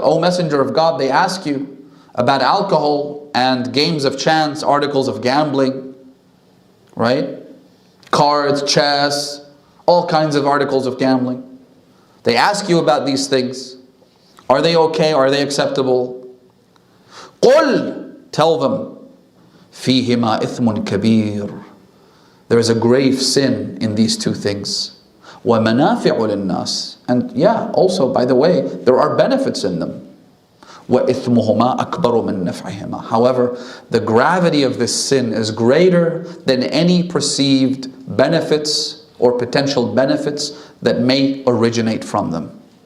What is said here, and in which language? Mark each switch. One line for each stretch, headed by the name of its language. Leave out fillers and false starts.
English: O Messenger of God, they ask you about alcohol and games of chance, articles of gambling, right? Cards, chess, all kinds of articles of gambling. They ask you about these things. Are they okay? Are they acceptable?
Arabic: قُلْ,
English: tell them,
Arabic: فِيهِمَا إِثْمٌ كَبِيرٌ.
English: There is a grave sin in these two things.
Arabic: وَمَنَافِعُ لِلنَّاسِ.
English: And yeah, also, by the way, there are benefits in them.
Arabic: وَإِثْمُهُمَا أَكْبَرُ مِنْ نَفْعِهِمَا.
English: However, the gravity of this sin is greater than any perceived benefits or potential benefits that may originate from them.